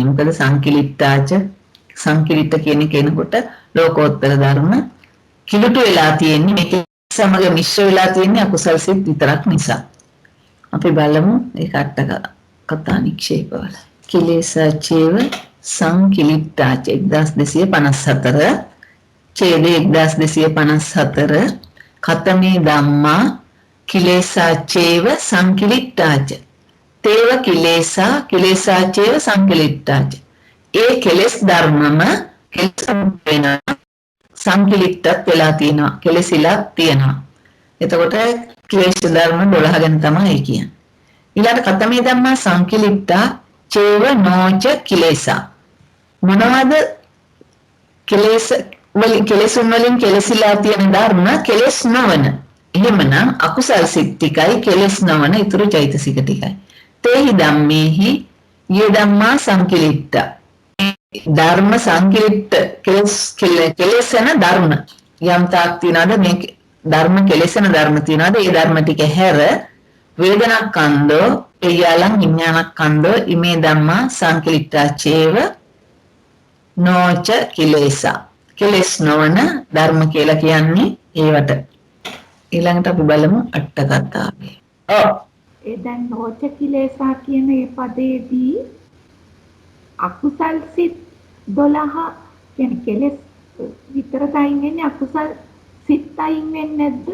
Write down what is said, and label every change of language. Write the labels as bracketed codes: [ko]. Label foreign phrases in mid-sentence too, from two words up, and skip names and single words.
[si] මොකද සංකිලිට කියන කෙනෙකුට ලෝකෝත්තර ධර්ම කිලුට වෙලා තියෙන්නේ මේක සමග මිශ්‍ර වෙලා තියෙන්නේ අකුසල් සිත් විතරක් නිසා. අපි බලමු ඒක අට කතා නික්ෂේපවල. [pi] කිලේශාචේව සංකිලිට්ඨාච 1254 ඡේද 1254 කතමේ ධම්මා කිලේශාචේව සංකිලිට්ඨාච තේව කිලේශාචේව සංකිලිට්ඨාච. [si] ඒ කෙලස් ධර්මම කෙලස් වෙන සංකලිට්ටත් වෙලා තියෙනවා. කෙලසිලා තියෙනවා. එතකොට ක්ලේශ ධර්ම 12 ගැන තමයි කියන්නේ. [pi] ඊළඟ කතමේ ධම්මා සංකලිට්ටා චේව නොච කිලේසා. [si] මොනවද කෙලෙසුන් වලින් කෙලසිලා තියෙන ධර්ම කෙලස් නොවන. එහෙමනම් අකුසල් සිත් ටිකයි කෙලස් නොවන ඊතුරු චෛතසික ටිකයි. [pi] තේහි ධම්මේහි යේ ධම්මා සංකලිට්ට. [si] ධර්ම සංකලිට්ට කෙලෙසන ධර්ම යම් තාක් තියනවාද මේ ධර්ම කෙලෙසන ධර්ම තියනවාද ඒ ධර්ම ටික හැර [pi] වේදනාකන්දෝ එයලං විඥානකන්දෝ ඉමේ ධම්මා සංකලිට්ටා චේව නොච කිලේසා. [si] කෙලස් නොවන ධර්ම කියලා කියන්නේ ඒවට. ඊළඟට අපි බලමු අට කතාවේ. ඒ දැන් [pi] නොච කිලේසා [si] කියන මේ පදයේදී අකුසල් සිත් 12 කියන්නේ කෙලස් විතරයි වෙන්නේ අකුසල් සිත් අයින් වෙන්නේ නැද්ද?